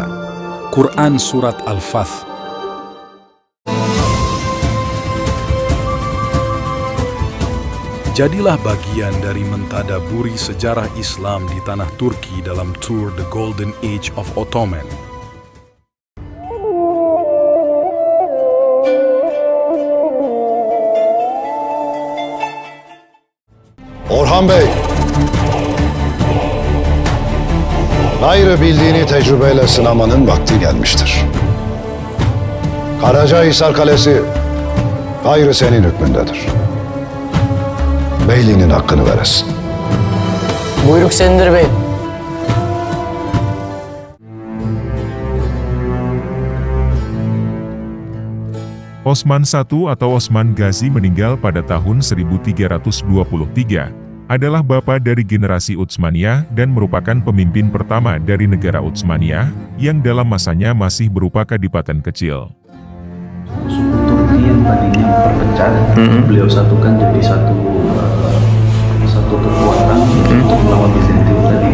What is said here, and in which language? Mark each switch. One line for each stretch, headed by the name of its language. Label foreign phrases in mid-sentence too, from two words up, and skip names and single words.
Indonesian: Quran Surat Al-Fath. Jadilah bagian dari mentadaburi sejarah Islam di tanah Turki dalam Tour The Golden Age of Ottoman.
Turkish: Orhan Bey, gayrı bildiğini tecrübeyle sınamanın vakti gelmiştir. Karacahisar Kalesi gayrı senin hükmündedir. Beyliğinin hakkını veresin. Buyruk senindir beyim.
Indonesian: Osman I atau Osman Ghazi meninggal pada tahun 1323, adalah bapa dari generasi Utsmaniyah dan merupakan pemimpin pertama dari negara Utsmaniyah, yang dalam masanya masih berupa kadipaten kecil. Suku Turki yang tadinya berpecah, beliau satukan jadi satu kekuatan untuk melawan Bizantium tadi.